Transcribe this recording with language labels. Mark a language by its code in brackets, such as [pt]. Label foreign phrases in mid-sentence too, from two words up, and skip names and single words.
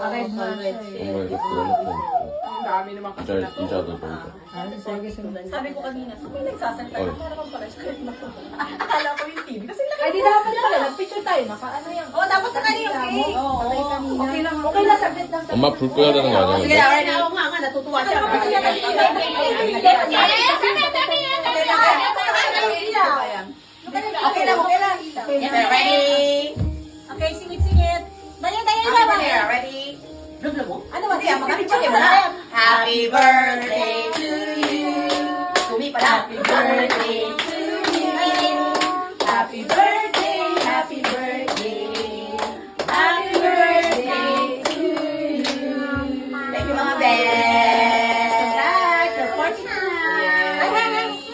[tl] Red na siya. Ang dami naman kasi na to. Sabi ko kanina, may nagsasalita. Para kang pala script na to. Akala ko yung TV. Kasi Ay, di dapat pala. Nag-picture tayo. Naka-ano yan. Oo, dapat na kanina yung cake. Okay lang. Okay lang. Saglit lang. [ko] 엄마 불 꺼야 되는 거 아니야? [tl] Sige, ready? Oo nga, natutuwa siya. Okay lang. Ready? Okay, singit-singit. Daya, ready? Ano ba? [en] Happy birthday to you. [tl] Tumi pala. [en] Happy birthday to you. Happy birthday, happy birthday. Happy birthday to you. Thank you, mga best. Congrats, you're 49.